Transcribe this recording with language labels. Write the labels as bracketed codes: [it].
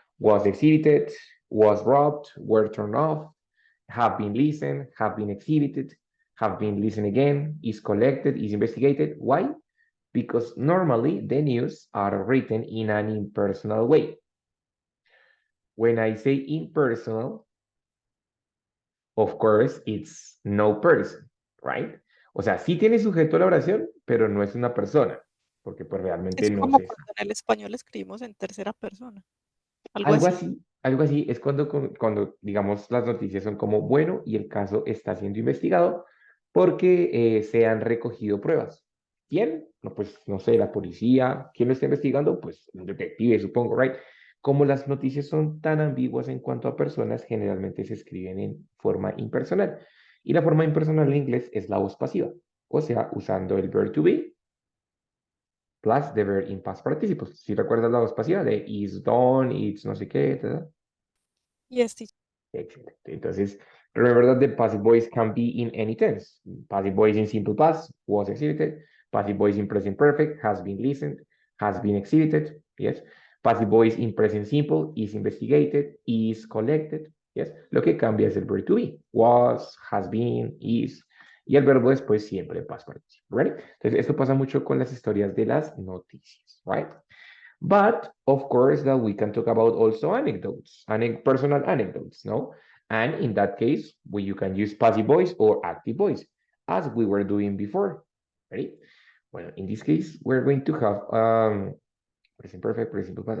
[en] Was exhibited, was robbed, were turned off, have been listened, have been exhibited, have been listened again, is collected, is investigated. Why? Because normally the news are written in an impersonal way. When I say impersonal, of course, it's no person, right? [es] O sea, sí tiene sujeto la oración, pero no es una persona, porque pues realmente Es no como se cuando en el español escribimos en tercera persona, algo Algo así. así, algo así es cuando, digamos, las noticias son como, bueno, y el caso está siendo investigado porque se han recogido pruebas. ¿Quién? No, pues, no sé, la policía. ¿Quién lo está investigando? Pues, un detective, supongo, ¿right? Como las noticias son tan ambiguas en cuanto a personas, generalmente se escriben en forma impersonal. Y la forma impersonal en inglés es la voz pasiva, o sea, usando el [en] verb to be plus the verb in past participles. [es] Si recuerdas la voz pasiva de [en] is done, [es] it's no sé qué, etc. [en] Yes, teacher. Excellent. Entonces, remember that the passive voice can be in any tense. Passive voice in simple past was exhibited. Passive voice in present perfect has been listened, has been exhibited. Yes. Passive voice in present simple is investigated, is collected. Yes. [es] Lo que cambia es el [en] verb to be. Was, has been, is. [es] Y el verbo después siempre past participle. Right? Entonces, esto pasa mucho con las historias de las noticias. [en] Right? But of course that we can talk about also anecdotes, personal anecdotes, no? And in that case, you can use passive voice or active voice, as we were doing before, right? Well, in this case, we're going to have present perfect, present simple past.